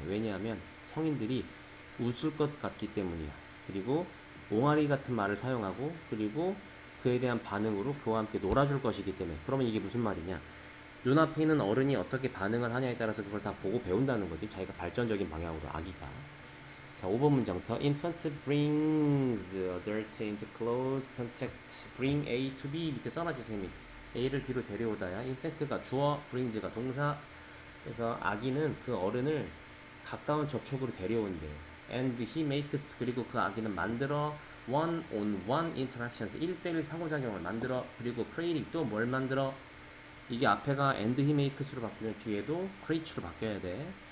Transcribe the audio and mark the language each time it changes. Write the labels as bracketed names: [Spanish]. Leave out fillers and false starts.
[Korean] 왜냐하면 성인들이 웃을 것 같기 때문이야. 그리고 옹알이 같은 말을 사용하고 그리고 그에 대한 반응으로 그와 함께 놀아줄 것이기 때문에. 그러면 이게 무슨 말이냐? 눈앞에 있는 어른이 어떻게 반응을 하냐에 따라서 그걸 다 보고 배운다는 거지. 자기가 발전적인 방향으로 아기가. 자, 5번 문장부터 [English] infant brings adult into close contact. bring A to B [Korean] 밑에 써놨지 쌤이. A를 B로 데려오다야. infant가 주어, brings가 동사. 그래서 아기는 그 어른을 가까운 접촉으로 데려온대. [English] and he makes [Korean] 그리고 그 아기는 만들어 [English] one-on-one interactions [Korean] 1대1 상호작용을 만들어. 그리고 creating 또 뭘 만들어? 이게 앞에가 [English] and he makes [Korean] 로 바뀌면 뒤에도 create로 바뀌어야 돼.